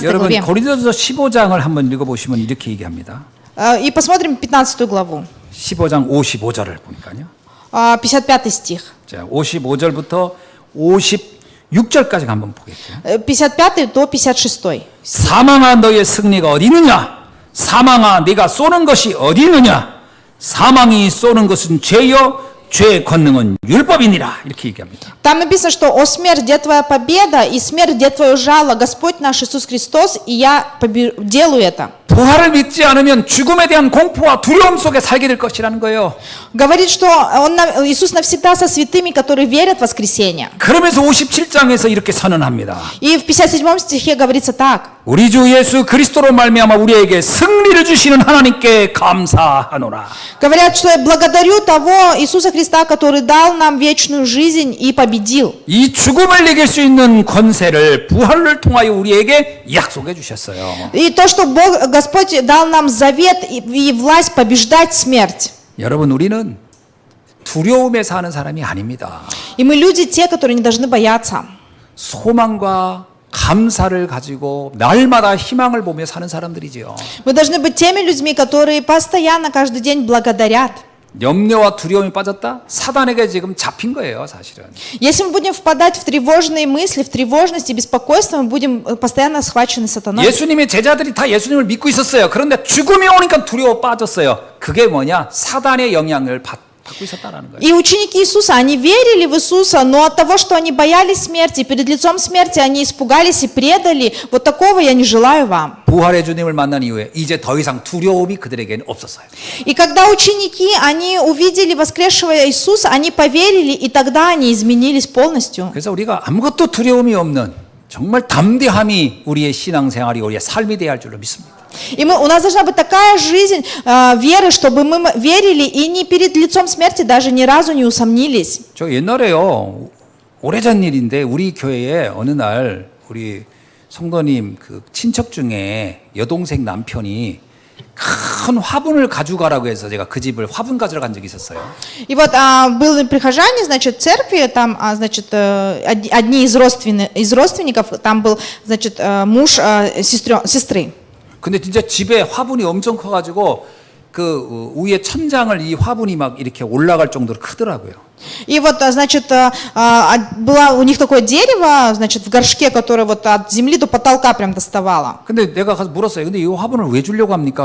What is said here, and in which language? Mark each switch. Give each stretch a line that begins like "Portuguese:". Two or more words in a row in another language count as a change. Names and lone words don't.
Korean: 여러분
Russian: главе.
Korean: 고린도전서 15장을 한번 읽어보시면 이렇게 얘기합니다.
Russian: И посмотрим 15 главу,
Korean: 15장 55절을 보니까요.
Russian: 55 стих.
Korean: 자, 55절부터 56절까지 한번 보겠습니다.
Russian: 55 до 56.
Korean: 사망아 너의 승리가 어디 있느냐? 사망아 네가 쏘는 것이 어디 있느냐? 사망이 쏘는 것은 죄요 죄의 권능은 율법이니라 이렇게 얘기합니다.
Russian: Там написано, что «О смерть, где твоя победа, и смерть, где твое жало, Господь наш Иисус Христос, и я делаю это».
Korean: 부활을 믿지 않으면 죽음에 대한 공포와 두려움 속에 살게 될 것이라는 거예요.
Russian: Говорит, что Иисус навсегда со святыми, которые верят в воскресение.
Korean: 그러면서 57장에서 이렇게 선언합니다.
Russian: И в 57 стихе говорится так.
Korean: 우리 주 예수 그리스도로 말미암아 우리에게 승리를 주시는 하나님께 감사하노라.
Russian: Говорят, что я благодарю того Иисуса Христа, который дал нам вечную жизнь и победил.
Korean: 이 죽음을 이길 수 있는 권세를 부활을 통하여 우리에게 약속해 주셨어요.
Russian: И то, что Господь дал нам завет и власть побеждать смерть.
Korean: 여러분 우리는 두려움에 사는 사람이 아닙니다.
Russian: И мы люди те, которые не должны бояться.
Korean: 소망과 감사를 가지고 날마다 희망을 보며 사는 사람들이지요.
Russian: Мы должны быть теми людьми, которые постоянно, каждый день благодарят.
Korean: 염려와 두려움이 빠졌다? 사단에게 지금 잡힌 거예요, 사실은.
Russian: Если мы будем впадать в тревожные мысли, в тревожность и беспокойство, мы будем постоянно схвачены сатаной.
Korean: 예수님의 제자들이 다 예수님을 믿고 있었어요. 그런데 죽음이 오니까 두려워 빠졌어요. 그게 뭐냐? 사단의 영향을 받고 있었다라는 거예요.
Russian: И ученики Иисуса, они верили в Иисуса, но от того, что они боялись смерти, перед лицом смерти они испугались и предали, вот такого я не желаю вам.
Korean: 부활의 주님을 만난 이후에 이제 더 이상 두려움이 그들에게는 없었어요.
Russian: И когда ученики, они увидели воскресшего Иисуса, они поверили, и тогда они изменились полностью.
Korean: 그래서 우리가 아무것도 두려움이 없는 정말 담대함이 우리의 신앙생활이 우리의 삶이 되어야 할 줄로 믿습니다.
Russian: И у нас должна быть такая жизнь веры, чтобы мы верили и ни перед лицом смерти даже ни разу не усомнились.
Korean: 저 옛날에요, 오래전 일인데 우리 교회에 어느 날 우리 성도님 그 친척 중에 여동생 남편이 큰 화분을 가져가라고 해서 제가 그 집을 화분 가지러 간 적이 있었어요.
Russian: И вот были прихожане, значит, церкви, там, значит, одни из родственников, там был, значит, муж сестры.
Korean: 근데 진짜 집에 화분이 엄청 커가지고 그 위에 천장을 이 화분이 막 이렇게 올라갈 정도로 크더라고요.
Russian: И вот, значит, было у них такое дерево, значит, в горшке, которое вот от земли до потолка прям доставало.
Korean: 근데 내가 가서 물었어요. 근데 이 화분을 왜 주려고 합니까?